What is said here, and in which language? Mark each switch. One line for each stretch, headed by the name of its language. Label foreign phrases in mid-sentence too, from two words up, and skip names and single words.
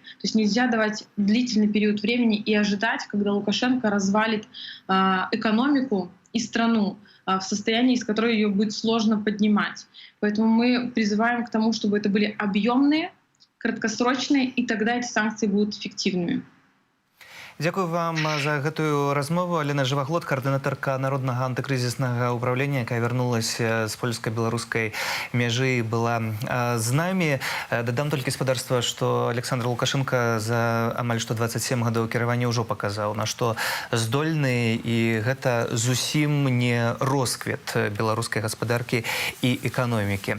Russian: То есть нельзя давать длительный период времени и ожидать, когда Лукашенко развалит экономику и страну в состоянии, из которой ее будет сложно поднимать. Поэтому мы призываем к тому, чтобы это были объемные, краткосрочные, и тогда эти санкции будут эффективными.
Belarusian: Дзякую вам за гэтую размову. Алена Жываглот, координаторка Народнага антыкрызіснага ўправлення, якая вярнулася з польска-беларускай мяжы, была з намі. Дадам толькі спадарства, што Александр Лукашенко за амаль што 27 гадоў кіравання ўжо паказаў, на што здольны, і гэта зусім не росквет беларускай гаспадаркі і эканомікі.